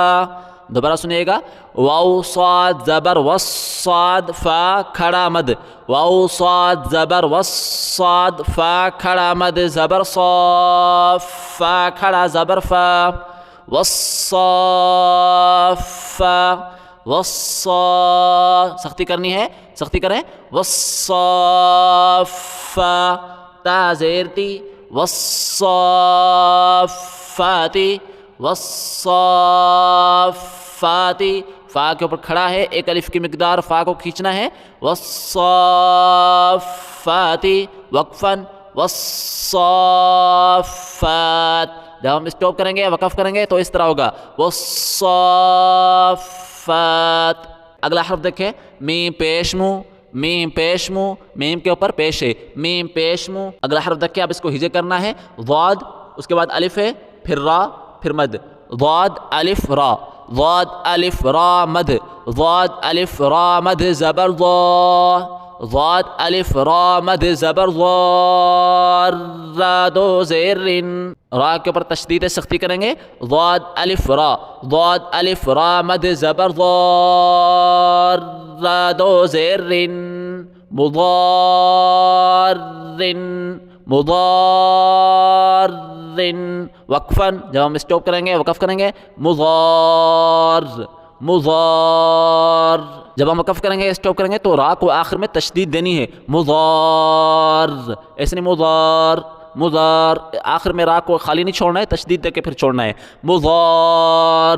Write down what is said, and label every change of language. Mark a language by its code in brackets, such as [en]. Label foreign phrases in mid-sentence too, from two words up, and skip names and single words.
[ur] دوبارہ سنیے گا واو صاد زبر والصاد فا کھڑا مد واو صاد زبر والصاد فا کھڑا مد زبر صاف فا کھڑا زبر فا والصافا سختی کرنی ہے سختی کریں والصافا تا زیر تی [ar] والصافاتی والصافاتی. [ur] فا کے اوپر کھڑا ہے ایک الف کی مقدار فا کو کھینچنا ہے والصافاتی وقفا والصافات. جب ہم اسٹاپ کریں گے وقف کریں گے تو اس طرح ہوگا والصافات. اگلا حرف دیکھیں میم پیش منہ میم پیش منہ میم کے اوپر پیش ہے میم پیش منہ. اگلا حرف دیکھیں اب اس کو ہجے کرنا ہے ضاد اس کے بعد الف ہے پھر را پھر مد ضاد الف را ضاد الف را مد ضاد الف را مد زبر ضا ضاد الف را مد زبر ضا را دو زیر را کے اوپر تشدید سختی کریں گے ضاد الف را مد زبر ضا را دو زیر مضار وقفا. جب ہم اسٹاپ کریں گے وقف کریں گے مضار. جب ہم وقف کریں گے اسٹاپ کریں گے تو را کو آخر میں تشدید دینی ہے مضار ایسے نہیں مضار آخر میں را کو خالی نہیں چھوڑنا ہے تشدید دے کے پھر چھوڑنا ہے مضار.